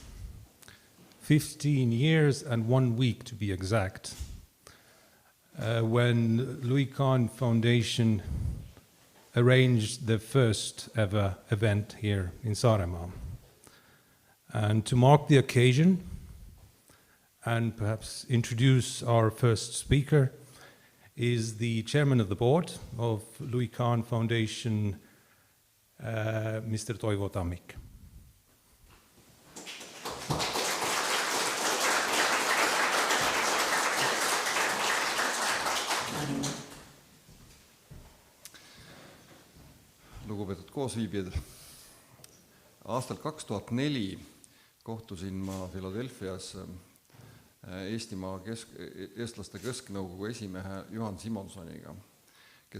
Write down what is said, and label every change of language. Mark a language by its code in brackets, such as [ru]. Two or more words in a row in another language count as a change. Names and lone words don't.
[en] 15 years and 1 week to be exact, when Louis Kahn Foundation arranged the first ever event here in Saaremaa. And to mark the occasion and perhaps introduce our first speaker is the chairman of the board of Louis Kahn Foundation, Mr. Toivo Tammik. [et] Lugupeetud koosviibijad, aastal 2004 kohtusin ma Philadelphias Eestimaa eestlaste kesknõukogu esimehe Juhan Simonsoniga, kes